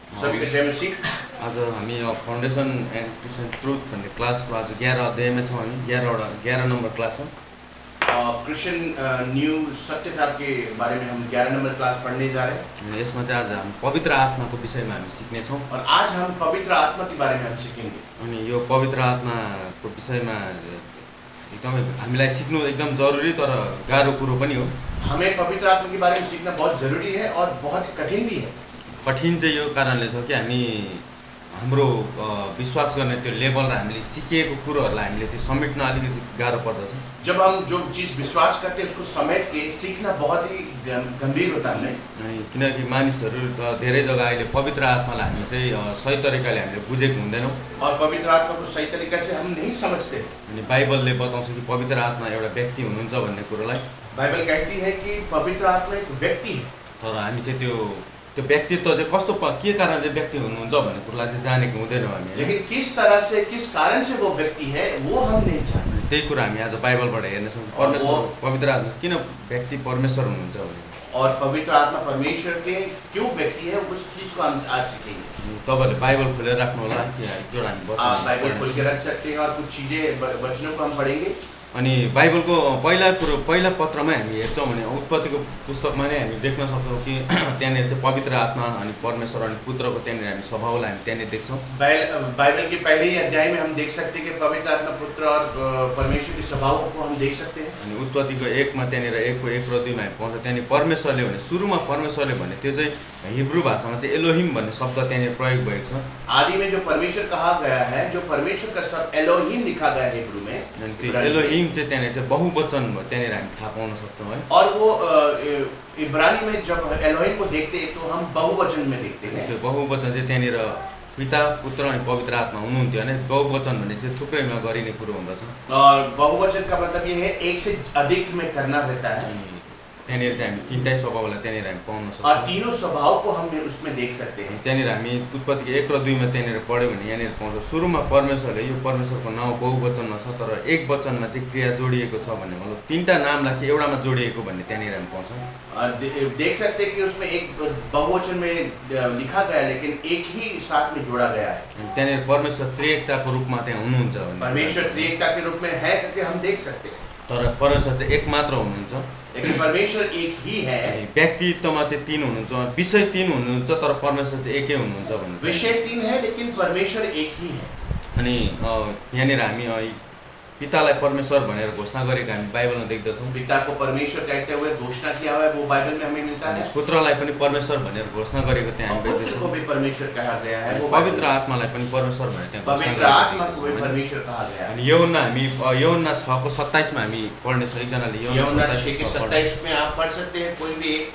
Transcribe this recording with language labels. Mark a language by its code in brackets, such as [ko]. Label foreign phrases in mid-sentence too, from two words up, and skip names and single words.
[hi] सभी को जय मसीह। [ne] आज हामी फाउन्डेसन एन्ड क्रिस्चियन ट्रुथ भन्ने क्लासको आज 11 अध्यायमा छौँ हामी 11 नम्बर क्लास हो। [hi] क्रिश्चियन न्यू सत्यता के बारे में हम 11 नंबर क्लास पढ़ने जा रहे हैं। [ne] यसमा चाहिँ आज हामी पवित्र आत्माको विषयमा हामी सिक्नेछौँ [hi] और आज हम पवित्र आत्मा के बारे में हम सीखेंगे। [ne] अनि यो पवित्र आत्माको विषयमा एकदमै हामीलाई सिक्नु एकदम जरुरी तर गाह्रो कुरो पनि हो। [hi] हमें पवित्र आत्मा के बारे में सीखना बहुत जरूरी है और बहुत कठिन भी है। [ne] कठिन चाहिँ यो कारणले छ कि हामी हाम्रो विश्वास गर्ने त्यो लेभल र हामीले सिकेको कुरोहरूलाई हामीले त्यो समेट्न अलिकति गाह्रो पर्दछ। [hi] जब हम जो चीज विश्वास करते हैं उसको समेट के सीखना बहुत ही गंभीर होता है। [ne] किनकि मानिसहरू त धेरै जग्गा अहिले पवित्र आत्मालाई हामी चाहिँ सही तरिकाले हामीले बुझेको हुँदैनौँ [hi] और पवित्र आत्मा को सही तरीका से हम नहीं समझते। [ne] अनि बाइबलले बताउँछ कि पवित्र आत्मा एउटा व्यक्ति हुनुहुन्छ भन्ने कुरोलाई। [hi] बाइबल कहती है कि पवित्र आत्मा एक व्यक्ति है। [ne] तर हामी चाहिँ त्यो व्यक्तित्व चाहिँ कस्तो के कारणले व्यक्ति हुनुहुन्छ भन्ने कुरोलाई चाहिँ जानेको हुँदैनौँ हामी। [hi] लेकिन किस तरह से किस कारण से वो व्यक्ति है वो हम नहीं जानते। [ne] त्यही कुरा हामी आज बाइबलबाट हेर्नेछौँ। परमेश्वर पवित्र आत्मा किन व्यक्ति परमेश्वर हुनुहुन्छ भने [hi] और पवित्र आत्मा परमेश्वर के क्यों व्यक्ति है उस चीज को हम आज सीखेंगे। [ne] तपाईँहरूले बाइबल खोलेर राख्नु होला कि एकजोडा हामी [hi] आप बाइबल खोल के रख सकते हैं और कुछ चीजें वचनों को हम पढ़ेंगे। [ne] अनि बाइबलको पहिला पत्रमा हामी हेर्छौँ भने उत्पत्तिको पुस्तकमा नै हामी देख्न सक्छौँ कि त्यहाँनिर चाहिँ पवित्र आत्मा अनि परमेश्वर अनि पुत्रको त्यहाँनिर हामी स्वभावलाई हामी त्यहाँनिर देख्छौँ। [hi] बाइबल के पहले ही अध्याय में हम देख सकते हैं कि पवित्र आत्मा पुत्र और परमेश्वर के स्वभावों को हम देख सकते हैं। [ne] अनि उत्पत्तिको 1 मा त्यहाँनिर 1 र 2 मा हामी पाउँछ। त्यहाँनिर परमेश्वरले भने सुरुमा परमेश्वरले भने त्यो चाहिँ हिब्रू भाषामा चाहिँ एलोहिम भन्ने शब्द त्यहाँनिर प्रयोग भएको छ। [hi] आदि में जो परमेश्वर कहा गया है, जो परमेश्वर का शब्द एलोहिम लिखा गया है हिब्रू में, [ne] अनि त्यो एलोहिम चाहिँ त्यहाँनिर चाहिँ बहुवचन त्यहाँनिर हामी थाहा पाउन सक्छौँ है। [hi] और वो इब्रानी में जब एलोहिम को देखते हैं तो हम बहुवचन में देखते हैं। [ne] त्यो बहुवचन चाहिँ त्यहाँनिर पिता पुत्र अनि पवित्र आत्मा हुनुहुन्थ्यो भने बहुवचन भन्ने चाहिँ थुप्रैमा गरिने कुरो हुँदछ। [hi] और बहुवचन का मतलब ये है एक से अधिक में करना रहता है। [ne] त्यहाँनिर चाहिँ हामी तीनटै स्वभावलाई त्यहाँनिर हामी पाउन सक्छौँ [hi] और तीनों स्वभाव को हम उसमें देख सकते हैं। [ne] त्यहाँनिर हामी उत्पत्ति 1 र 2 मा त्यहाँनिर पढ्यो भने यहाँनिर पाउँछ सुरुमा परमेश्वरले यो परमेश्वरको नाउँ बहुवचनमा छ तर एक वचनमा चाहिँ क्रिया जोडिएको छ भन्ने मतलब तीनटा नामलाई चाहिँ एउटामा जोडिएको भन्ने त्यहाँनिर हामी पाउँछौँ। [hi] देख सकते हैं कि उसमें एक बहुवचन में लिखा गया लेकिन एक ही साथ में जोड़ा गया है। [ne] त्यहाँनिर परमेश्वर त्रिएकताको रूपमा त्यहाँ हुनुहुन्छ भन्ने [hi] परमेश्वर त्रिएकता के रूप में है करके हम देख सकते हैं। [ne] तर परमेश्वर चाहिँ एक मात्र हुनुहुन्छ। [hi] लेकिन परमेश्वर एक ही है। [ne] व्यक्तित्वमा चाहिँ 3 हुनुहुन्छ, विषय 3 हुनुहुन्छ तर परमेश्वर चाहिँ एकै हुनुहुन्छ भन्ने। [hi] विषय 3 है लेकिन परमेश्वर एक ही है। [ne] अनि यहाँनिर हामी पितालाई परमेश्वर भनेर घोषणा गरेको हामी बाइबलमा देख्दछौँ। [hi] पिता को परमेश्वर कहते हुए घोषणा किया हुआ है वो बाइबल में हमें मिलता है। [ne] पुत्रलाई पनि परमेश्वर भनेर घोषणा गरेको त्यहाँ हामी [hi] पुत्र को भी परमेश्वर कहा गया है। वो [ne] पवित्र आत्मालाई पनि परमेश्वर भनेर त्यहाँ [hi] पवित्र आत्मा को भी परमेश्वर कहा गया है। [ne] अनि यूहन्ना हामी यूहन्ना 6:27 मा हामी पढ्नेछौँ। एकजनाले [hi] यूहन्ना 6:27 में आप पढ़ सकते हैं कोई भी एक।